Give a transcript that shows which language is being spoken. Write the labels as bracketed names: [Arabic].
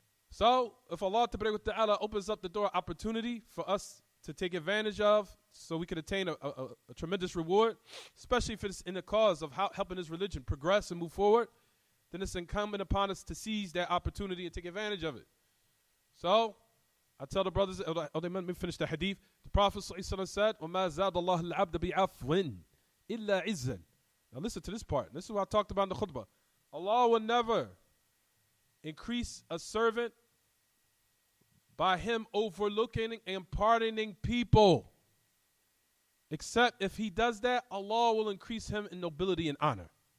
[English] So, if Allah Ta'ala opens up the door opportunity for us to take advantage of, so we can attain a tremendous reward, especially if it's in the cause of helping this religion progress and move forward, then it's incumbent upon us to seize that opportunity and take advantage of it. So, I tell the brothers, they let me finish the hadith. The Prophet ﷺ said, [Arabic] وَمَا زَادَ اللَّهُ الْعَبْدَ بِعَفْوٍ إِلَّا عِزًّا. [English] Now listen to this part. This is what I talked about in the khutbah. Allah will never increase a servant by him overlooking and pardoning people. Except if he does that, Allah will increase him in nobility and honor.